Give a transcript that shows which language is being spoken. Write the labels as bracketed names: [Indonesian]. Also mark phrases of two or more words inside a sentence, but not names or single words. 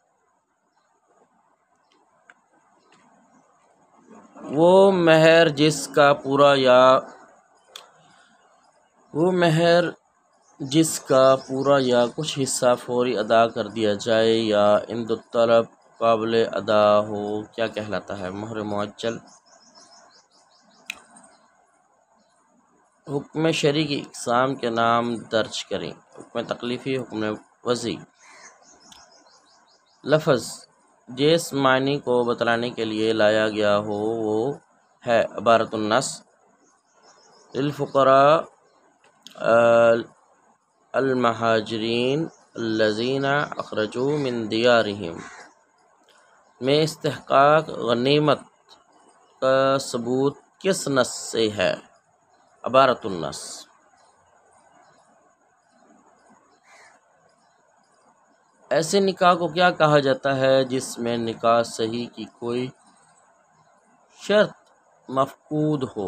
[Urdu] وہ مہر جس کا پورا یا کچھ حصہ فوری ادا کر دیا جائے یا امد طلب قابل ادا ہو، کیا کہلاتا ہے؟ مہر معجل۔ حکم شرعی کی اقسام کے نام درج کریں۔ حکم تکلیفی، حکم وضعی۔ لفظ جس معنی کو بتلانے کے لیے لایا گیا ہو وہ ہے عبارت النص۔ [Arabic] للفقراء المہاجرین الذین اخرجوا من دیارہم [Urdu] میں استحقاق غنیمت کا ثبوت کس نص سے ہے؟ عبارت النص۔ ایسے نکاح کو کیا کہا جاتا ہے جس میں نکاح صحیح کی کوئی شرط مفقود ہو؟